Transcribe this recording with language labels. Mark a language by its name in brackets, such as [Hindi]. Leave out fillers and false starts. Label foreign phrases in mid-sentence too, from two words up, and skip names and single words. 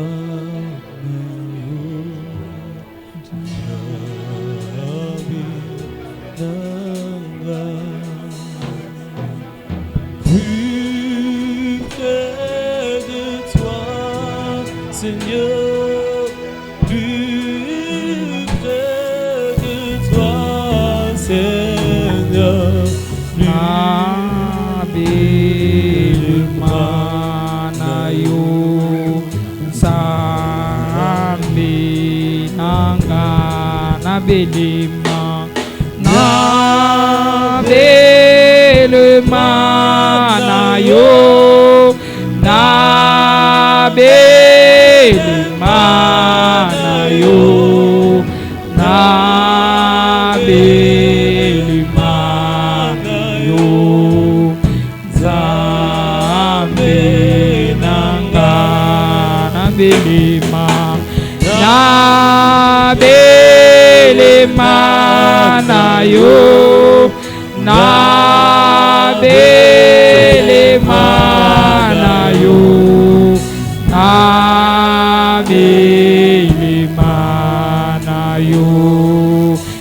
[French] Plus près de toi, Seigneur, plus près de toi, Seigneur. [Lingala] Belima na belima na yo na belima na yo na belima na yo zambe nanga na belima na belima na yo na belima na yo na belima na yo